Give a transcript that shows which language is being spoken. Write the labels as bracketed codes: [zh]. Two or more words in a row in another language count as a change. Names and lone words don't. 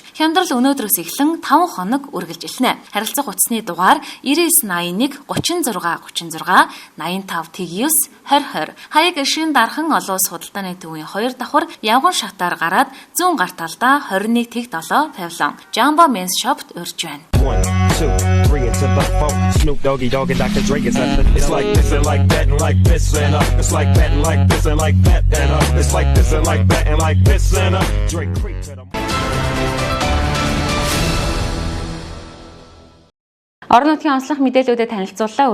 [mn] Хямдрал өнөөдрөөс эхлэн 5 хоног үргэлжилнэ. Харилцах утасны дугаар 9981 36 36 85 89 2020. Хаяг шин дархан олон улс худалдааны төвийн 2 давхар явган шатаар гараад зүүн гар талдаа 21 тэг 7 павильон Jamba Men's Shop-т урьж байна. [en] 1, 2, 3 into the 4. Snoop Doggy Dogg and Dr. Dre is at the door. It's like this and like that and like this and It's like that and like this and like that and It's like this and like that and like this and Dre creep to the [mn] Орон нутгийн онцлог мэдээллүүдэд танилцууллаа.